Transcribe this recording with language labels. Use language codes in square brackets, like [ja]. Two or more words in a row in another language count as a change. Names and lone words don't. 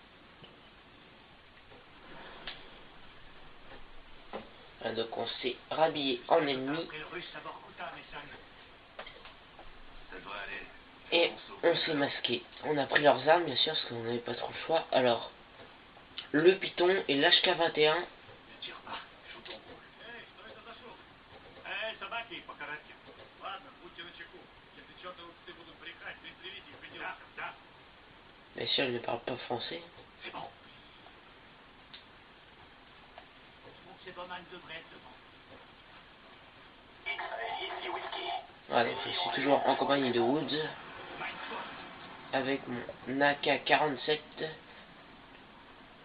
[fr] Voilà, donc on s'est rhabillé en ennemi Après le russe à Vorkuta, Mason. Ça devrait aller. et on s'est masqué. On a pris leurs armes bien sûr parce qu'on n'avait pas trop le choix. Alors, le Python et l'HK-21. Ne tire pas. Joue ton rôle. [ru] Эй, что это за шум? Эй, собаки, по-коротке. Ладно, будьте начеку. Если чё-то ты будут брехать, пристрелите их придется. Да. [fr] Bien sûr, ils ne parlent pas français. C'est bon. Donc ces Bowman devraient être devant. X-Ray, ici Whisky. Voilà, donc je suis toujours en compagnie de Woods avec mon AK-47